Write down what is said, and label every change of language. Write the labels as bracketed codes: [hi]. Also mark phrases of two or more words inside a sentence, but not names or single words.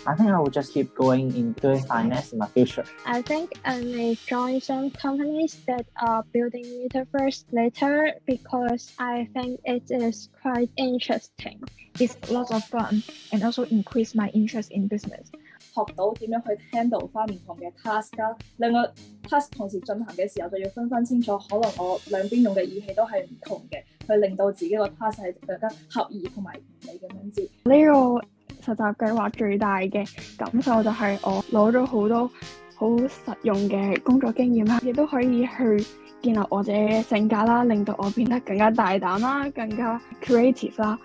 [en] I think I will just keep going in doing finance in my future. I think I may join some companies that are building metaverse later because I think it is quite interesting. It's lots of fun and also increase my interest in business. [yue] 學到點樣去 handle 翻唔同嘅 task 啦，兩個 task 同時進行嘅時候，就要分清楚，可能我兩邊用嘅語氣都係唔同嘅，去令到自己個 task 係更加合意同埋完美咁樣子。呢個實習計劃最大嘅感受就係我攞咗好多好實用嘅工作經驗啦，亦都可以去建立我自己嘅性格啦，令到我變得更加大膽啦，更加 creative 啦。